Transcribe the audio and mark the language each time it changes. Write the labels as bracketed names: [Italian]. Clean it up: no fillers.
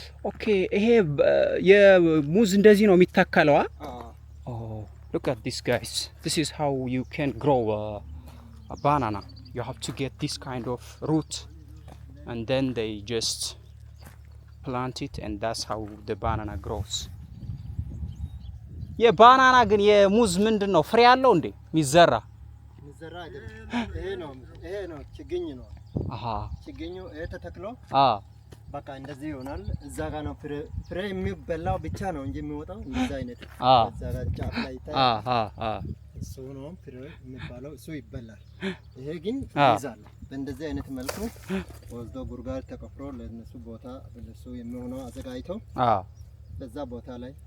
[Amharic] Okay, ይሄ የሙዝ እንደዚህ ነው የሚተከለው? [English] Oh, look at this, guys. This is how you can grow a banana. You have to get this kind of root and then they just plant it, and that's how the banana grows. [Amharic] የባናና ግን የሙዝ ምንድነው ፍሬ ያለው እንዴ የሚዘራ? የሚዘራ አይደለም። ይሄ ነው ችግኝ ነው። ችግኙ ይሄ ተተክሎ በቃ እንደዚህ ይሆናል። እዛ ጋር ነው ፍሬ የሚበላው ብቻ ነው እንጂ የሚወጣው እንደዛ አይነት እዛ ጋር ጫፍ ላይ ይታያል። እሱ ነው ፍሬ የሚባለው፣ እሱ ይበላል። ይሄ ግን ይዛል። በእንደዚህ አይነት መልኩ ወስዶ ጉርጓድ ተቆፍሮ ለነሱ ቦታ ለነሱ የሚሆነው አዘጋጅቶ በዛ ቦታ ላይ